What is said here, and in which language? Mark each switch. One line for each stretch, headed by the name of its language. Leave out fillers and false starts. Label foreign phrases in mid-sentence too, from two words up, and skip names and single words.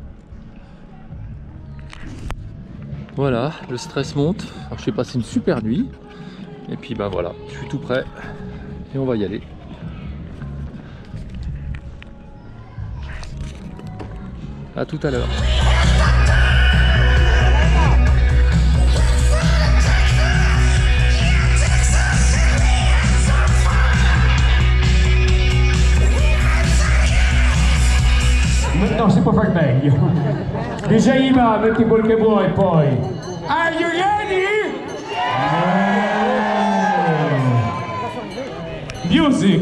French: Voilà, le stress monte. Alors, je vais passer une super nuit. Et puis bah voilà, je suis tout prêt. Et on va y aller. À tout à l'heure.
Italian: No, si può far meglio. Dice va, metti quel che vuoi poi.
English: Are you ready? Music!